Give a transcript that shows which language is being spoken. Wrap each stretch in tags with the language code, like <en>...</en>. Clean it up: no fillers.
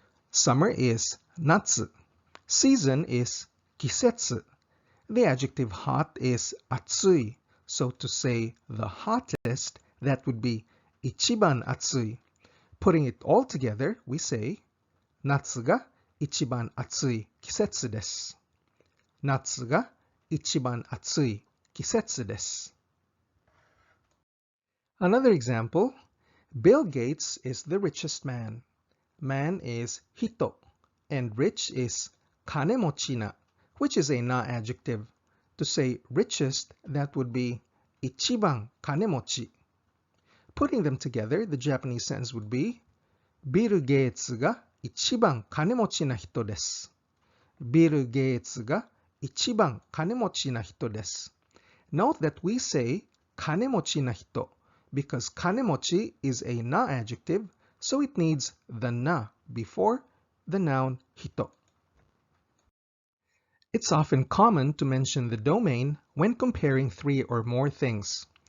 <en>Summer is natsu. Season is kisetsu. The adjective hot is atsui. So to say the hottest, that would be ichiban atsui. Putting it all together, we say natsu ga</en> <ja>一番暑い季節です。夏が一番暑い季節です。</ja> <en>Another example, Bill Gates is the richest man. Man is hito, and rich is kanemochi na, which is a na adjective. To say richest, that would be ichiban kanemochi. Putting them together, the Japanese sentence would be Bill Gates</en> <ja>が一番金持ちな人です。 Bill Gates が一番金持ちな人です。</ja> <en>Note that we say</en> <ja>金持ちな人</ja> <en>because 金持ち is a na adjective, so it needs the na before the noun hito. It's often common to mention the domain when comparing three or more things.</en>